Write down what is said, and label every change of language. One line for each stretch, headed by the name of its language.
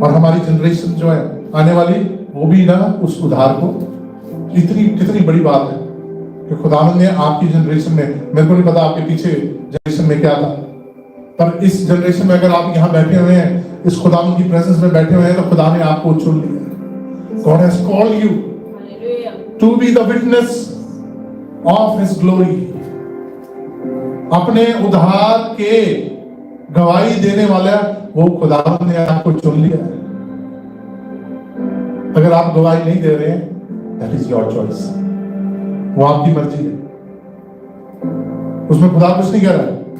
Hindi: और हमारी जनरेशन जो है आने वाली, वो भी ना उस उद्धार को, कितनी बड़ी बात है कि खुदावंद ने आपकी जनरेशन में, मेरे को नहीं पता आपके पीछे जनरेशन में क्या था, पर इस जनरेशन में अगर आप यहाँ बैठे हुए हैं, इस खुदावंद की प्रेजेंस में बैठे हुए हैं, तो खुदा ने आपको चुन लिया।
English: God has called you to be the witness of His glory।
Hindi: अपने उद्धार के गवाही देने वाला वो खुदावंद ने आपको चुन लिया है। अगर आप गवाही नहीं दे रहे हैं,
English: that is your choice,
Hindi: वो आपकी मर्जी है, उसमें खुदा कुछ नहीं कह रहा है।